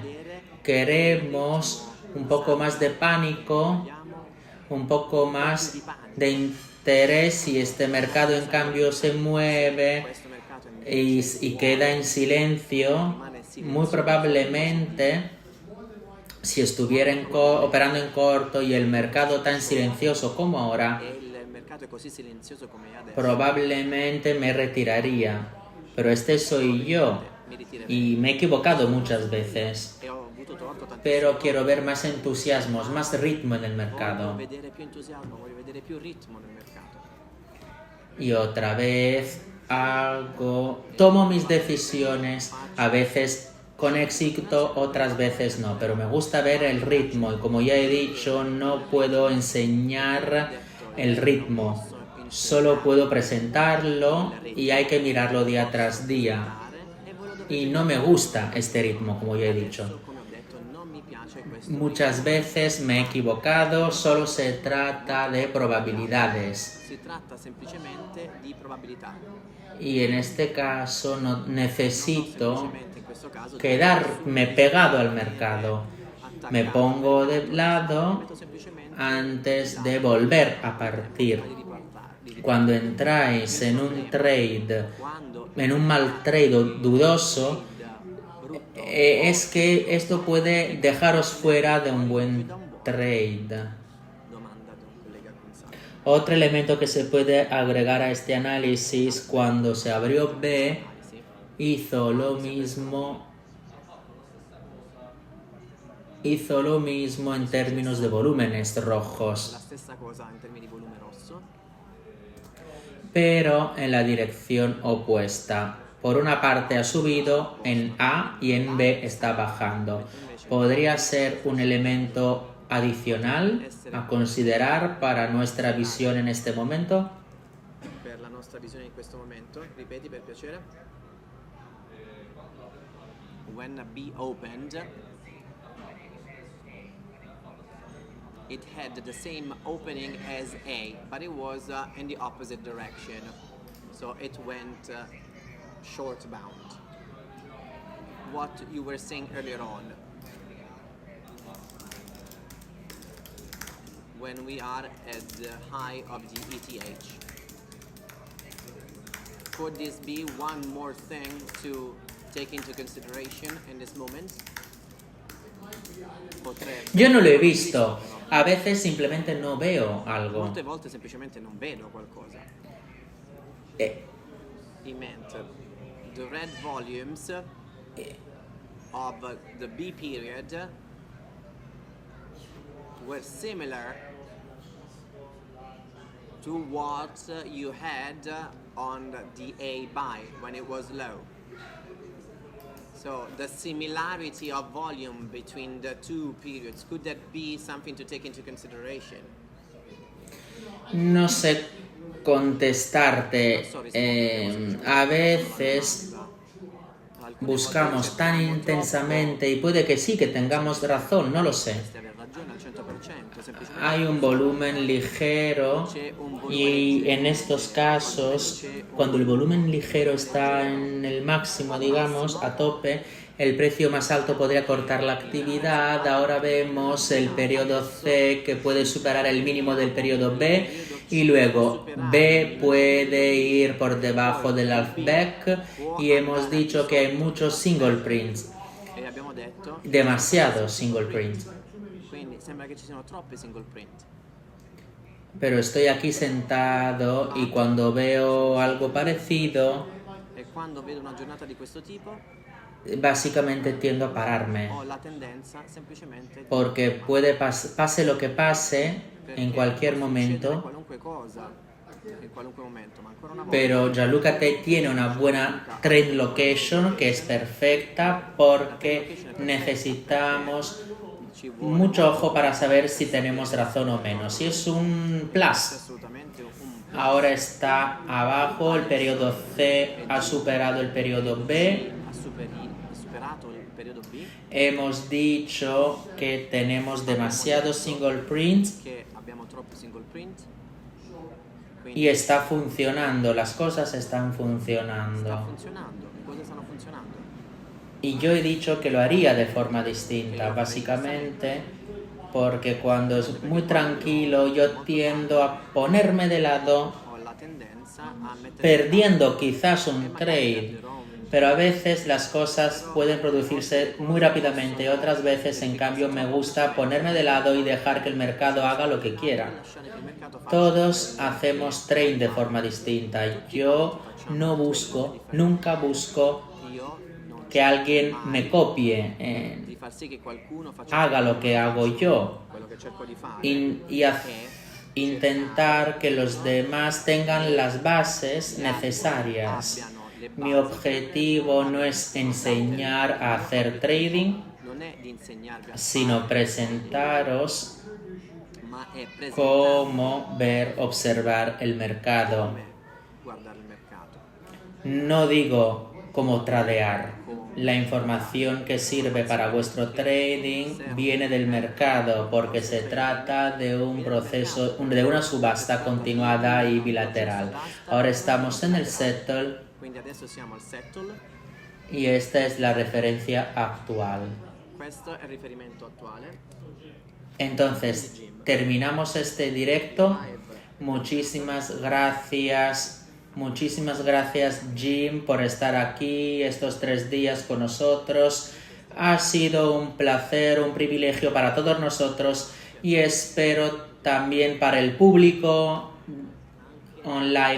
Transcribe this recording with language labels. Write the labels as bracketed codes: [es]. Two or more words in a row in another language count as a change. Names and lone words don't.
[es] Queremos un poco más de pánico, un poco más de interés. Si este mercado en cambio se mueve y queda en silencio, muy probablemente si estuviera operando en corto y el mercado tan silencioso como ahora, [it] e il mercato è così silenzioso come è adesso, [es] probablemente me retiraría. Pero este soy yo [it] mi ritirerei. [es] y me he equivocado muchas veces. [it] E ho avuto torto tantissimo. [es] Pero quiero ver más entusiasmos, más ritmo en el [it] Voglio [es] mercado. [it] vedere più entusiasmo, voglio vedere più ritmo nel mercato. [es] Y otra vez tomo mis decisiones, a veces con éxito, otras veces no, pero me gusta ver el ritmo y como ya he dicho, no puedo enseñar el ritmo, solo puedo presentarlo y hay que mirarlo día tras día. Y no me gusta este ritmo, como ya he dicho. [it] Come ho detto, non mi piace questo. [es] Muchas veces me he equivocado, solo se trata de probabilidades. [it] Si tratta semplicemente di probabilità. [es] Y en este caso no necesito [it] Semplicemente in questo caso [es] quedarme pegado al mercado. Me pongo de lado [it] metto semplicemente [es] antes de volver a partir. [it] di ripartire. [es] Cuando entráis en un trade, [it] Quando [es] en un mal trade o dudoso, [it] brutto [es] es que esto puede dejaros fuera de un buen trade. [it] domanda da un collega con Sara. [es] Otro elemento que se puede agregar a este análisis, cuando se abrió B, hizo lo mismo en términos de volúmenes [it] La [es] rojos, [it] stessa cosa in termini di volume rosso, [es] pero en la dirección opuesta. Por una parte ha subido en A y en B está bajando. Podría ser un elemento adicional a considerar para nuestra visión en este momento. [it] per la nostra visione in questo momento. Ripeti per piacere. [en] When B opened, it had the same opening as A, but it was in the opposite direction. So it went short bound. What you were saying earlier on, when we are at the high of the ETH, could this be one more thing to take into consideration in this moment? [it] Potrebbe. [es] Yo no lo he visto. A veces simplemente no veo algo. [it] Molte volte semplicemente non vedo qualcosa. Eh, [en] He meant the red volumes of the B period were similar to what you had on the A buy when it was low. So the similarity of volume between the two periods, could that be something to take into consideration? [es] No sé contestarte. A veces buscamos tan intensamente y puede que sí, que tengamos razón, no lo sé. [it] Aver ragione al 100%, semplicemente [es] Hay un volumen ligero y en estos casos, cuando el volumen ligero está en el máximo, digamos, a tope, el precio más alto podría cortar la actividad. Ahora vemos el periodo C que puede superar el mínimo del periodo B y luego B puede ir por debajo del halfback y hemos dicho que hay muchos [en] single prints, [it] e abbiamo detto, [es] demasiados [en] single prints. [it] quindi sembra che ci siano troppi [en] single print. [es] Pero estoy aquí sentado y cuando veo algo parecido, [it] E quando vedo una giornata di questo tipo, [es] básicamente tiendo a pararme. [it] ho la tendenza semplicemente [es] Porque puede pase lo que pase en cualquier [it] può succedere [es] momento, [it] qualunque cosa in qualunque momento, ma ancora una volta [es] pero Gianluca tiene una buena [en] trade location [es] que es perfecta porque necesitamos [it] ci vuole [es] mucho ojo para saber si tenemos razón o menos. Y es un plus. [it] assolutamente un [es] Ahora está abajo, el periodo C ha superado el periodo B. [it] ha superato il periodo B, [es] Hemos dicho que tenemos demasiados [en] single prints [it] che abbiamo troppi [en] single print, [es] y está funcionando, las cosas están [it] sta [es] funcionando. [it] funzionando, le cose stanno funzionando. [es] Y yo he dicho que lo haría de forma distinta, básicamente porque cuando es muy tranquilo yo tiendo a ponerme de lado, [it] Ho la tendenza a mettere [es] perdiendo quizás un trade. Pero a veces las cosas pueden producirse muy rápidamente, otras veces en cambio me gusta ponerme de lado y dejar que el mercado haga lo que quiera. [it] lasciare che il mercato faccia [es] Todos hacemos trade de forma distinta. Yo no busco, nunca busco [it] io non [es] que alguien me copie, [it] di far sì che qualcuno faccia [es] haga lo que hago yo [it] quello che cerco di fare [es] y intentar que los demás tengan las bases necesarias. [it] abbiano le [es] Mi [it] basi. [es] objetivo no es enseñar a hacer trading, [it] Non è di insegnarvi a [es] sino presentaros [it] ma è presentare [es] cómo ver, observar el mercado. [it] come guardare il mercato. [es] No digo cómo tradear. La información que sirve para vuestro trading viene del mercado porque se trata de un proceso, de una subasta continuada y bilateral. Ahora estamos en el settle [it] Quindi adesso siamo al settle, [es] y esta es la referencia actual. [it] questo è il riferimento attuale. [es] Entonces, terminamos este directo. Muchísimas gracias Jim por estar aquí estos 3 días con nosotros. Ha sido un placer, un privilegio para todos nosotros y espero también para el público online.